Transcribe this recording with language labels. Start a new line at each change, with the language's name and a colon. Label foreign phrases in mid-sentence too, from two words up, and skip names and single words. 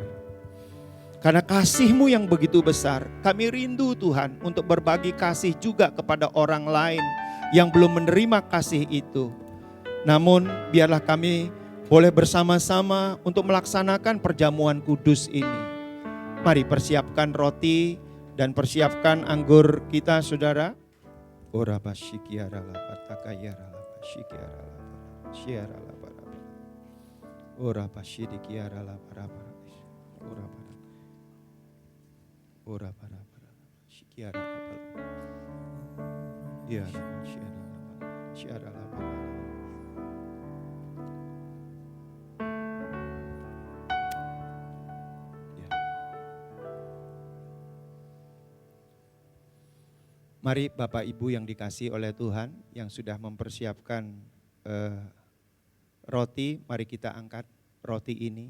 Indonesian: Karena kasih-Mu yang begitu besar, kami rindu Tuhan untuk berbagi kasih juga kepada orang lain yang belum menerima kasih itu. Namun biarlah kami boleh bersama-sama untuk melaksanakan perjamuan kudus ini. Mari persiapkan roti dan persiapkan anggur kita, saudara. Ora basyikiara la patakayara la basyikiara la syiara la bara. Ora basyikiara la bara. Ora bara. Ora bara. Syikiara la bara. Ya syiara la bara. Mari Bapak Ibu yang dikasihi oleh Tuhan yang sudah mempersiapkan roti, mari kita angkat roti ini.